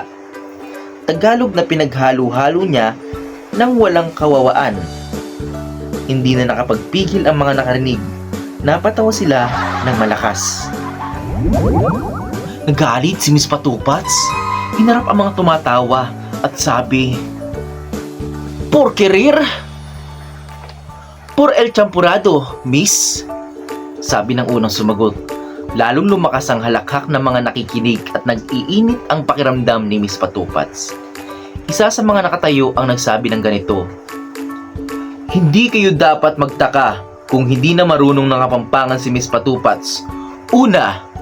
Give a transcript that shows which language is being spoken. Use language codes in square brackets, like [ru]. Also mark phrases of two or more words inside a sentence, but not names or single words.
[tl] Tagalog na pinaghalo-halo niya nang walang kawawaan. Hindi na nakapagpigil ang mga nakarinig. Napatawa sila ng malakas. Nagalit si Miss Patupats. Hinarap ang mga tumatawa at sabi, [es] "Por querer? Por el champurado, Miss." [tl] Sabi ng unang sumagot. Lalong lumakas ang halakhak ng mga nakikinig at nag-iinit ang pakiramdam ni Miss Patupats. Isa sa mga nakatayo ang nagsabi ng ganito, "Hindi kayo dapat magtaka kung hindi na marunong ng Kapampangan si Miss Patupats.